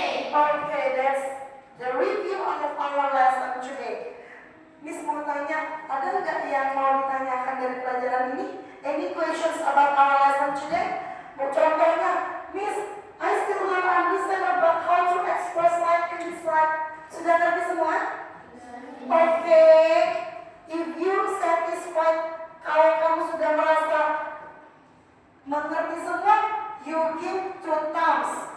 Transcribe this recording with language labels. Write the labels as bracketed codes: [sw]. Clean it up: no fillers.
[en] Okay, that's the review of our lesson today. [id] Miss mau tanya, ada nggak yang mau ditanyakan dari pelajaran ini? [en] Any questions about our lesson today? Contohnya, Miss, I still don't understand about how to express like and dislike. [id] Sudah ngerti semua? [en] Okay. If you satisfied, [id] kalau kamu sudah merasa mengerti semua, [en] you give 2 thumbs.